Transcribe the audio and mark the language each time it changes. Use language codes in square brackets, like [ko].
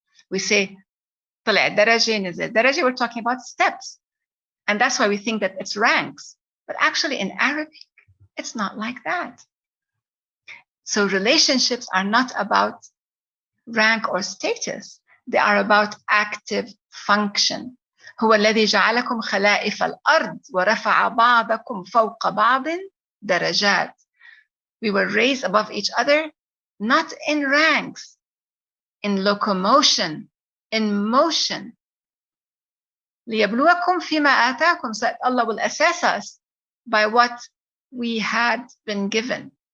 [en] We say, [ar] طلع درجة نزل درجة, [en] we're talking about steps. And that's why we think that it's ranks. But actually in Arabic, it's not like that. So relationships are not about rank or status. They are about active function. [ar] هو الذي جعلكم خلائف الأرض ورفع بعضكم فوق بعض درجات. [en] We were raised above each other, not in ranks, in locomotion, in motion. [ar] ليبلوكم فيما آتاكم, [en] so that Allah will assess us by what we had been given.